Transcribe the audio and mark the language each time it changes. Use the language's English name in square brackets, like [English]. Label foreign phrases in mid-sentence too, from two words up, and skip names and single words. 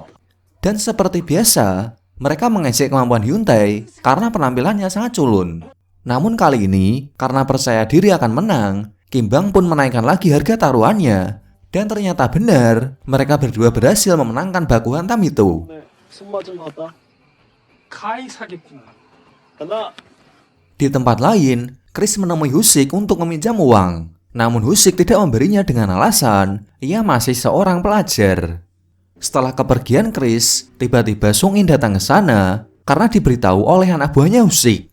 [Indonesian] Dan seperti biasa, mereka mengejek kemampuan Hyuntae karena penampilannya sangat culun. Namun kali ini, karena percaya diri akan menang, Kimbang pun menaikkan lagi harga taruhannya. Dan ternyata benar, mereka berdua berhasil memenangkan baku hantam itu. [Korean] 손맛 좀 봤다. 카이 사겠구나. 간다. [Indonesian] Di tempat lain, Chris menemui Husik untuk meminjam uang. Namun Husik tidak memberinya dengan alasan ia masih seorang pelajar. Setelah kepergian Chris, tiba-tiba Sung-in datang ke sana karena diberitahu oleh anak buahnya Husik.